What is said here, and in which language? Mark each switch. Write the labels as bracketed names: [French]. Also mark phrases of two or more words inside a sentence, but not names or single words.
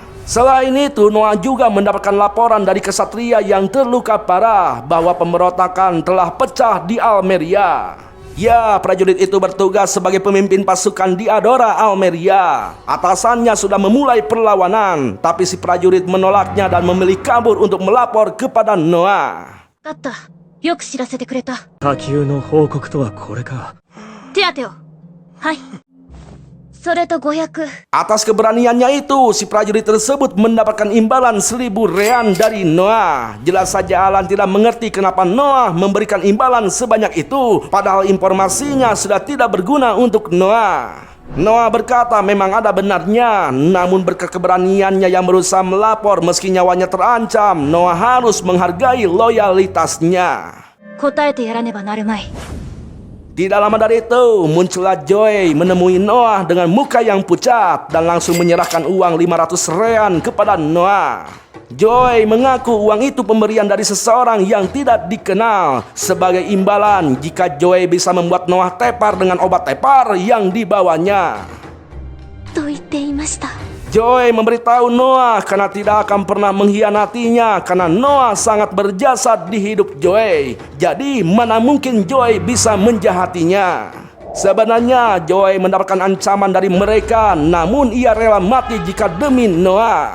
[Indonesian] Selain itu, Noah juga mendapatkan laporan dari kesatria yang terluka parah bahwa pemberontakan telah pecah di Almeria. Ya, prajurit itu bertugas sebagai pemimpin pasukan di Adora, Almeria. Atasannya sudah memulai perlawanan, tapi si prajurit menolaknya dan memilih kabur untuk melapor kepada Noah. [Japanese] だった。よく知らせてくれた。波及の報告とはこれか。手当てを。はい。それと500。 [Indonesian] Atas keberaniannya itu, si prajurit tersebut mendapatkan imbalan 1000 rean dari Noah. Jelas saja Alan tidak mengerti kenapa Noah memberikan imbalan sebanyak itu, padahal informasinya sudah tidak berguna untuk Noah. Noah berkata memang ada benarnya, namun berkat keberaniannya yang berusaha melapor meski nyawanya terancam, Noah harus menghargai loyalitasnya. [Japanese] 答えてやらねばなるまい。 [Indonesian] Tidak lama dari itu, muncullah Joy menemui Noah dengan muka yang pucat dan langsung menyerahkan uang 500 rean kepada Noah. Joy mengaku uang itu pemberian dari seseorang yang tidak dikenal sebagai imbalan jika Joy bisa membuat Noah tepar dengan obat tepar yang dibawanya. [Japanese] と言っていました。 [Indonesian] Joy memberitahu Noah karena tidak akan pernah mengkhianatinya karena Noah sangat berjasa di hidup Joy. Jadi mana mungkin Joy bisa menjahatinya. Sebenarnya Joy mendapatkan ancaman dari mereka, namun ia rela mati jika demi Noah.